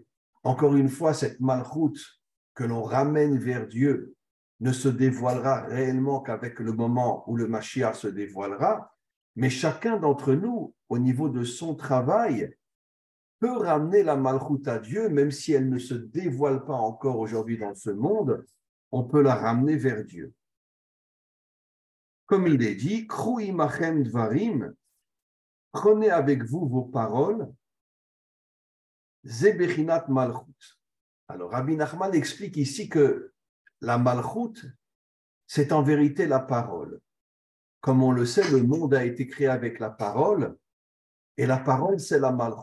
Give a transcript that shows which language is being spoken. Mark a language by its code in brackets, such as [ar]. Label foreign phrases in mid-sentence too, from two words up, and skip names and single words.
[fr] Encore une fois, cette malchoute que l'on ramène vers Dieu ne se dévoilera réellement qu'avec le moment où le Mashiach se dévoilera, mais chacun d'entre nous, au niveau de son travail, peut ramener la malchoute à Dieu, même si elle ne se dévoile pas encore aujourd'hui dans ce monde, on peut la ramener vers Dieu. Comme il est dit, [he] קחו עמכם דברים, [fr] prenez avec vous vos paroles, [he] זה בחינת מלכות. [fr] Alors, Rabbi Nachman explique ici que la malchut, c'est en vérité la parole. Comme on le sait, le monde a été créé avec la parole, et la parole, c'est la malchut.